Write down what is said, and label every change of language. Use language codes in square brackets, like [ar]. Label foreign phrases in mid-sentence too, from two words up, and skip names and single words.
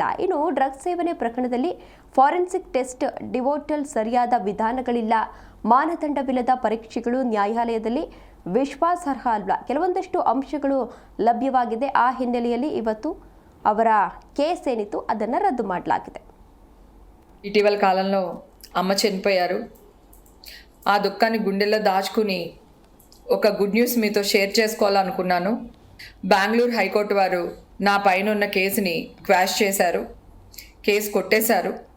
[kn] ಇನ್ನು ಡ್ರಗ್ಸ್ ಸೇವನೆ ಪ್ರಕರಣದಲ್ಲಿ ಫಾರೆನ್ಸಿಕ್ ಟೆಸ್ಟ್, ಡಿವೋಟಲ್ ಸರಿಯಾದ ವಿಧಾನಗಳಿಲ್ಲ, ಮಾನದಂಡವಿಲ್ಲದ ಪರೀಕ್ಷೆಗಳು ನ್ಯಾಯಾಲಯದಲ್ಲಿ ವಿಶ್ವಾಸಾರ್ಹ ಅಲ್ಲ, ಕೆಲವೊಂದಷ್ಟು ಅಂಶಗಳು ಲಭ್ಯವಾಗಿದೆ. ಆ ಹಿನ್ನೆಲೆಯಲ್ಲಿ ಇವತ್ತು ಅವರ ಕೇಸ್ ಏನಿತ್ತು ಅದನ್ನು ರದ್ದು ಮಾಡಲಾಗಿದೆ. [te] ఇటీవల కాలంలో అమ్మ చనిపోయారు. ఆ దుఃఖాన్ని గుండెల్లో దాచుకుని ఒక గుడ్ న్యూస్ మీతో షేర్ చేసుకోవాలనుకున్నాను. బెంగళూరు హైకోర్టు వారు నా పైన ఉన్న కేసుని క్వాష్ చేశారు, కేసు కొట్టేశారు.